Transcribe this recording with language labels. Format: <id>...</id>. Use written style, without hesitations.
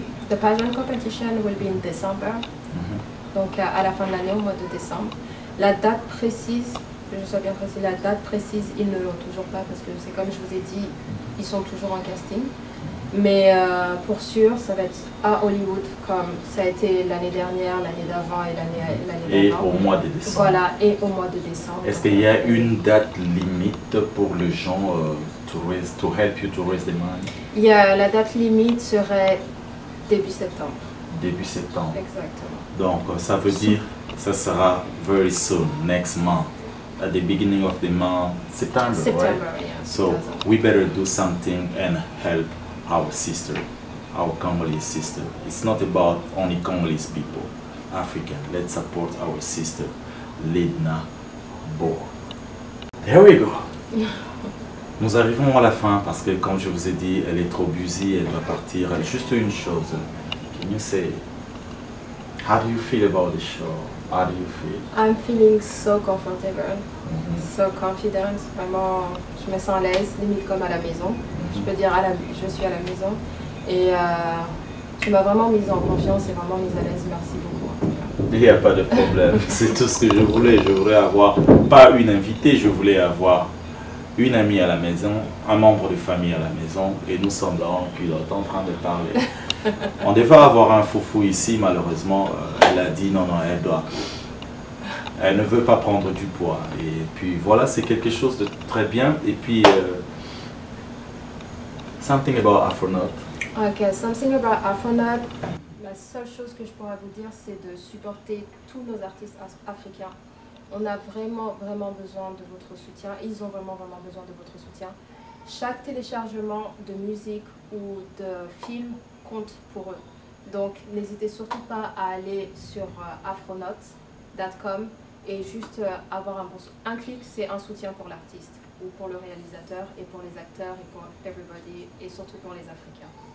<en>The pageant competition will be in December.</en> <fr>Donc à la fin de l'année, au mois de décembre. La date précise, que je sois bien précis, la date précise, ils ne l'ont toujours pas parce que c'est comme je vous ai dit, ils sont toujours en casting. Mais pour sûr, ça va être à Hollywood comme ça a été l'année dernière, l'année d'avant et l'année d'avant. Et au mois de décembre. Voilà, et au mois de décembre. Est-ce qu'il y a une date limite pour les gens</fr> <en>to help you to raise the money?</en> <fr>La date limite serait début septembre. Début septembre. Exactement. Donc ça veut dire ça sera</fr> <en>very soon, next month. At the beginning of the month, September, right? Yeah. So we better do something and help our sister, our Congolese sister. It's not about only Congolese people, African. Let's support our sister, Lidna Bo. There we go.</en> <fr>Nous arrivons à la fin parce que comme je vous ai dit, elle est trop busy, elle va partir. Juste une chose.</fr> <en>Can you say, how do you feel about the show? How do you feel? I'm feeling so comfortable, so confident.</en> <fr>Vraiment, je me sens à l'aise, limite comme à la maison. Je peux dire je suis à la maison. Et tu m'as vraiment mise en confiance et vraiment mise à l'aise. Merci beaucoup. En tout cas. Il n'y a pas de problème. C'est tout ce que je voulais. Je voulais avoir, pas une invitée, je voulais avoir une amie à la maison, un membre de famille à la maison. Et nous sommes là en pilote en train de parler. On devait avoir un foufou ici, malheureusement, elle a dit non, elle ne veut pas prendre du poids. Et puis voilà, c'est quelque chose de très bien. Et puis,</fr> <en>something about Afronaut. Ok, something about Afronaut.</en> <fr>La seule chose que je pourrais vous dire, c'est de supporter tous nos artistes africains. On a vraiment besoin de votre soutien. Ils ont vraiment besoin de votre soutien. Chaque téléchargement de musique ou de film compte pour eux. Donc n'hésitez surtout pas à aller sur afronaut.com et juste avoir un clic, c'est un soutien pour l'artiste ou pour le réalisateur et pour les acteurs et pour everybody et surtout pour les Africains.</fr>